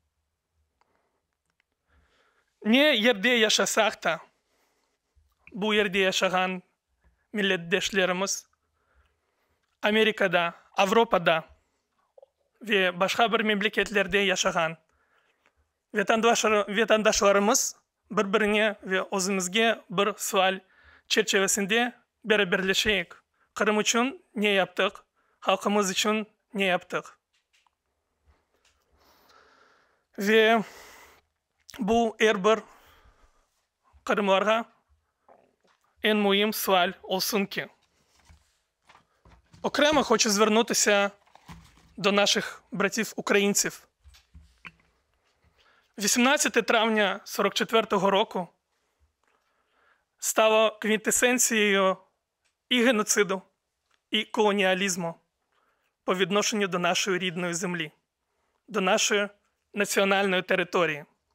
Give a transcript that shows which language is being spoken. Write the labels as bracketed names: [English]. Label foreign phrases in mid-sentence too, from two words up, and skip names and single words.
[Crimean Tatar] Ne yerde yaşasak da bu yerde yaşayan milletdeşlerimiz Amerika'da, Avrupa'da ve başka bir memleketlerde yaşayan vatandaşlarımız birbirine ve özümüzge bir sual çerçevesinde beraberleşeyik. Kırım için ne yaptık? Halkımız için ne yaptık? Ve bu her bir Kırımlarga en mühim sual olsun ki. [Ukrainian] Окремо хочу звернутися до наших братів-українців. 18 травня 44-го року стало квінтесенцією і геноциду, і колоніалізму по відношенню до нашої рідної землі, до нашої національної території.